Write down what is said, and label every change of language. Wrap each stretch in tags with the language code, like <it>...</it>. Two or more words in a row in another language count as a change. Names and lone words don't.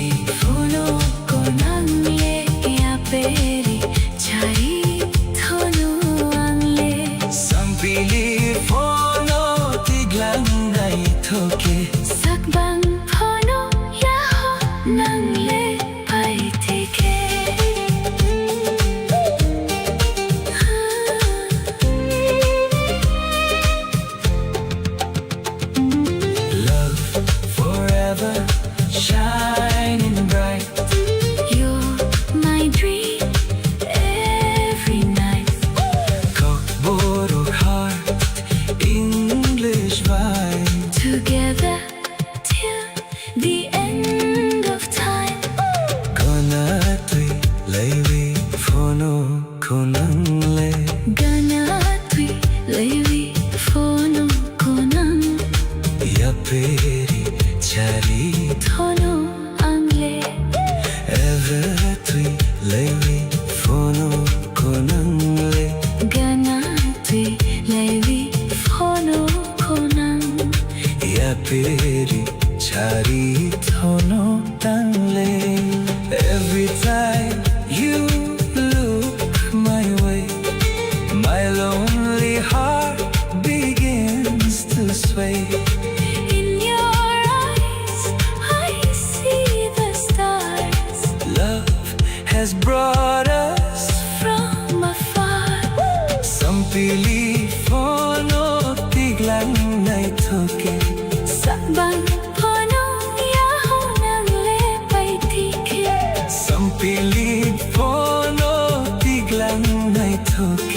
<trp>fono konan le yaperi chari thono angle sampili fono tiglang nai thoke sakbang phono yaho nangle pai tike</trp> <en>love forever shining bright you're my dream every night Kokborok heart English vibe together till the end of time</en> <trp>gana tui lewi fono konangle gana tui levi phono konan yaperi chari thono angle ever tui lewi fono konangle gana tui levi phono konan yaperi chari thono tangle</trp> <en>every time you look my way my lonely heart begins to sway in your eyes I see the stars love has brought us from afar</en> <trp>sampili fono tiglang nai thoke sakbang phono yaho nangle pai tike sampili fono tiglang nai thoke</trp>